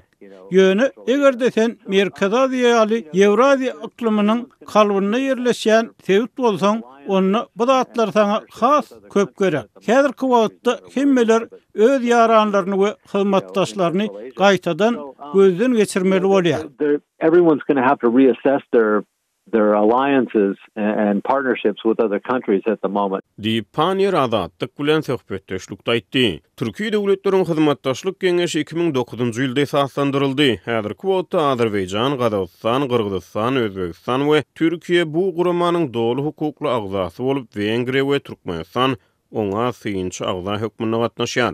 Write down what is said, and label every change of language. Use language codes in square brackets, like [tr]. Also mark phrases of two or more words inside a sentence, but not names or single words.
[tk] Ýöne egerde sen Merkez Aziýa ýaly Ewraziýa iklimining kalbyna ýerleşýän sewit bolsaň, onu bu zatlar sana has köp gerek. Häzirki wagtda hemmeler öz ýaranlaryny we hyzmatdaşlaryny gaýtadan gözden geçirmeli bolýar. [en] Everyone's going to have to reassess their alliances and partnerships with other countries at the moment. [tk] Panier Azadlyk bilen söhbetdeşlikde aýtdy. Türkiýe döwletleriň hyzmatdaşlyk geňeşi 2009-njy ýylda esaslandyryldy. Häzirki wagtda Azerbaýjan, Gazagystan, Kyrgyzstan, Özbegistan we Türkiýe bu guramanyň dowly hukukly agzasy bolup, Wengriýa we Türkmenistan oňa synçy agza hökmüne gatnaşýar.